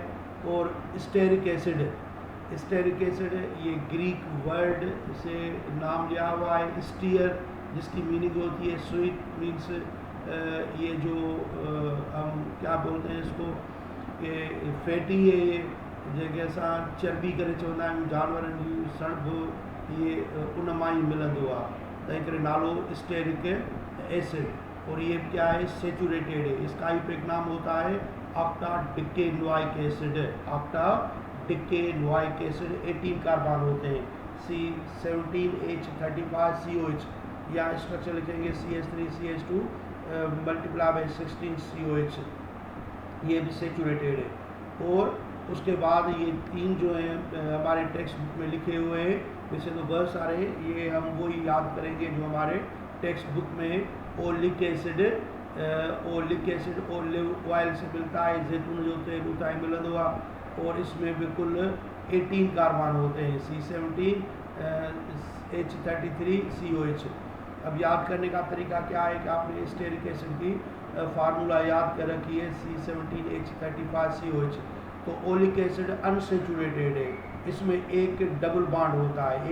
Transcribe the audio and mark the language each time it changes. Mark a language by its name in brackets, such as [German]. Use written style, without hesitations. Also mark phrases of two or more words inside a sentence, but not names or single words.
[Hindi] और [English] stearic acid, stearic acid [Hindi] ये [English] Greek word [Hindi] से नाम लिया हुआ है, स्टीयर, जिसकी मीनिंग होती है स्वीट, मीन्स ये जो हम क्या बोलते हैं इसको, ये फैटी है, ये जैसा [Sindhi] चर्बी करे चवंदा आहियूं जानवरनि जी सणभ, ये उन मां ई मिलंदो आहे, तंहिं करे नालो [English] stearic acid. [Hindi] और ये क्या है, सेचुरेटेड है। इसका ही एक नाम होता है [English] octadecanoic acid. octadecanoic acid [Hindi] 18 कार्बन होते हैं, C17H35 COH, या स्ट्रक्चर लिखेंगे CH3 CH2 × 16 COH, ये भी सेचुरेटेड है। और उसके बाद ये 3 जो हैं हमारे [English] text book [Hindi] में लिखे हुए हैं, वैसे तो बहुत सारे, ये हम वही याद करेंगे जो हमारे [English] text book [Hindi] में। [English] oleic acid, oleic acid olive oil [Hindi] से मिलता है, [Sindhi] जैतून जो तेल [Hindi] होता है [Sindhi] मिलंदो आहे, [Hindi] और इसमें बिल्कुल 18 कार्बन होते हैं, C17 H33 COH। अब याद करने का तरीका क्या है कि आपने [English] stearic acid [Hindi] की फार्मूला याद कर रखी है, C17H35 COH। तो [English] oleic acid [Hindi] अनसेचुरेटेड है, इसमें एक [English] double bond [Hindi] होता है।